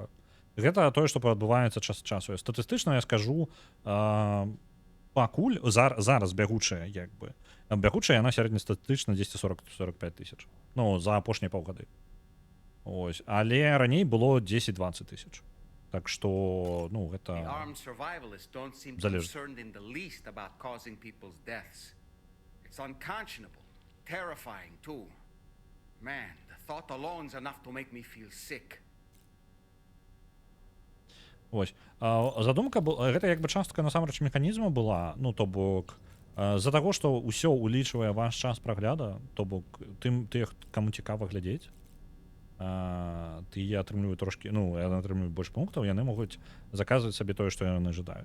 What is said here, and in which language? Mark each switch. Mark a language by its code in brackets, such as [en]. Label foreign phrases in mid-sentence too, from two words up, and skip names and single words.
[be] Гэта тое, што адбываецца час ад часу. Статыстычна я скажу, пакуль зараз бягучая, як бы. Бягучая яна сярэднестатыстычна 10-40-45 тысяч. Ну, за апошнія паўгады. Ось. Але раней было 10-20 тысяч. Так што, ну, гэта [en] The armed survivalists don't seem [be] залежыць. [en] concerned in the least about causing people's deaths. It's unconscionable, terrifying too. Man, the thought alone's enough to make me feel sick. [be] Ось. Задумка была, гэта як бы частка насамрэч механізму была, ну, то бок, з-за таго, што ўсё улічвае ваш час прагляда, то бок, тых, каму цікава глядзець, тыя атрымліваюць трошкі, ну, яны атрымліваюць больш пунктаў, яны могуць заказваць сабе тое, што яны жадаюць.